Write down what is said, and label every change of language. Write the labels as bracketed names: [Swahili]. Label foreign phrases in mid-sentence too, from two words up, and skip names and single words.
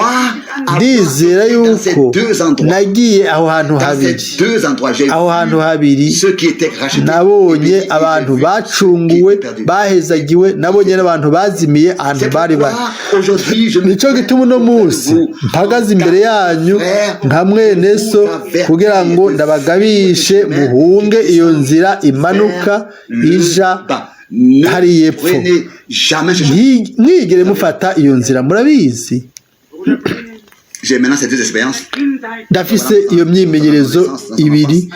[Rundi] Ndizera yuko nagiye aho hantu habiri nabonye abantu bacunguwe bahezagiwe, nabonye n'abantu bazimiye ahantu bari bari. Nicyo gituma uno munsi mpagaze imbere yanyu nka mwene so kugira ngo ndabagabishe muhunge iyo nzira imanuka ija hari yepfo. Mwigere mufata iyo nzira, murabizi. Ndafise iyo myimenyerezo ibiri.